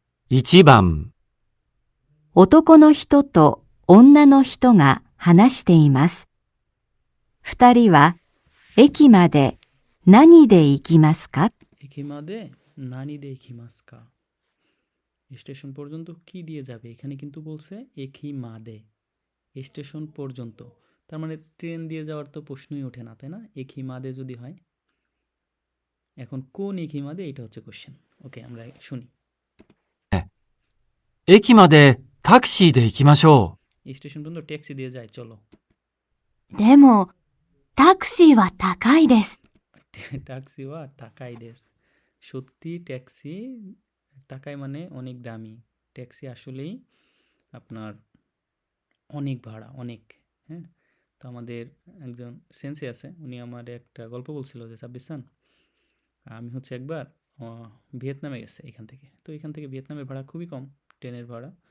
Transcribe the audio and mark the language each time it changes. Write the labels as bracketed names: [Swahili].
[Japanese] 1番、男の人と女の人が話しています。二人は駅まで何で行きますか？駅まで何で行きますか? [Bangla] Station পর্যন্ত কি দিয়ে যাবে? এখানে কিন্তু বলছে একি মাদে, স্টেশন পর্যন্ত। তার মানে ট্রেন দিয়ে যাওয়ার তো প্রশ্নই ওঠে না, তাই না? একি মাদে যদি হয়, এখন কোন একি মাদে, এটা হচ্ছে কোশ্চেন। ওকে, আমরা শুনি। [Japanese] 駅までタクシーで行きましょ [Bangla] স্টেশন পর্যন্ত ট্যাক্সি দিয়ে যায়, চলো। [Japanese] でも、タクシーは高いです。 [Bangla] ট্যাক্সি ওয়া তাকাই দেশ, সত্যি ট্যাক্সি তাকাই মানে অনেক দামি, ট্যাক্সি আসলেই আপনার অনেক ভাড়া, অনেক। হ্যাঁ, তো আমাদের একজন সেন্সে আছে, উনি আমার একটা গল্প বলছিল যে সাব্বিসান, আমি হচ্ছে একবার ভিয়েতনামে গেছে এখান থেকে, তো এখান থেকে ভিয়েতনামের ভাড়া খুবই কম, ট্রেনের ভাড়া।